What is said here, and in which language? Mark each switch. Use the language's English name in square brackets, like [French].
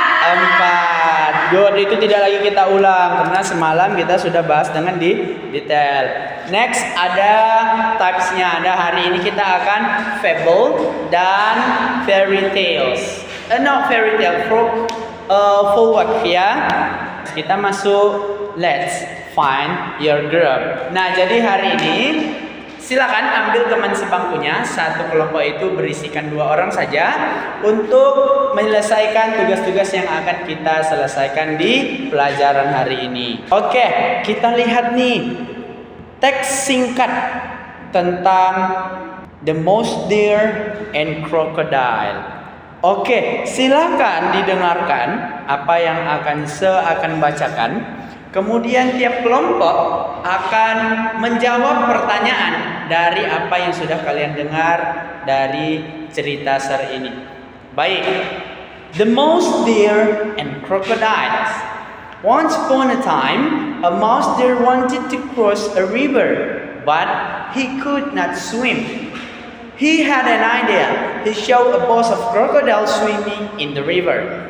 [English] 4. Good. [Indonesian] Itu tidak lagi kita ulang karena semalam kita sudah bahas dengan detail. Next, ada types-nya. Ada hari ini kita akan fable dan fairy tales. [English] Not fairy tale, forward ya. [Indonesian] Kita masuk [English] let's find your group. [Indonesian] Nah, jadi hari ini silakan ambil teman sebangkunya. Satu kelompok itu berisikan 2 orang saja untuk menyelesaikan tugas-tugas yang akan kita selesaikan di pelajaran hari ini. Oke, kita lihat nih teks singkat tentang the mouse, deer, and crocodile. Oke, silakan didengarkan apa yang saya akan bacakan. Kemudian tiap kelompok akan menjawab pertanyaan dari apa yang sudah kalian dengar dari cerita seri ini. Baik. [English] The mouse, deer, and crocodiles. Once upon a time, a mouse deer wanted to cross a river, but he could not swim. He had an idea. He saw a bunch of crocodiles swimming in the river.